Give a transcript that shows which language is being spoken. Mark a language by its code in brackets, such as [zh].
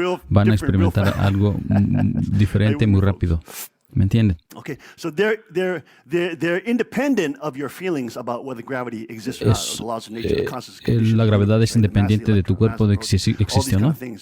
[es] Van a experimentar algo diferente muy rápido. ¿Me entienden? [en] Okay, so they're independent of your feelings about whether gravity exists or not, or the laws of nature, the constants, conditions, [es] la gravedad es independiente de tu cuerpo de que existe o no.